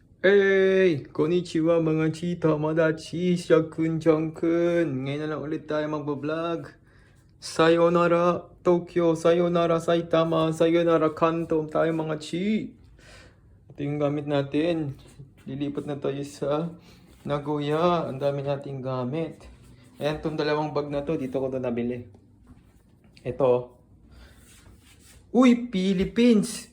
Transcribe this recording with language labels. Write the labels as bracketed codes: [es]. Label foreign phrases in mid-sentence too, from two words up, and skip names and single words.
[tl] Hey! Konnichiwa mga chita, madachi, Shakun, Jonkun. Ngayon na lang ulit tayo magbablog. Sayonara Tokyo, sayonara Saitama, sayonara Kanto tayo mga chi. Ito yung gamit natin. Lilipat na tayo sa Nagoya. Ang dami nating gamit. Ayan, itong dalawang bag na to, dito ko to nabili. Ito. Uy, Philippines!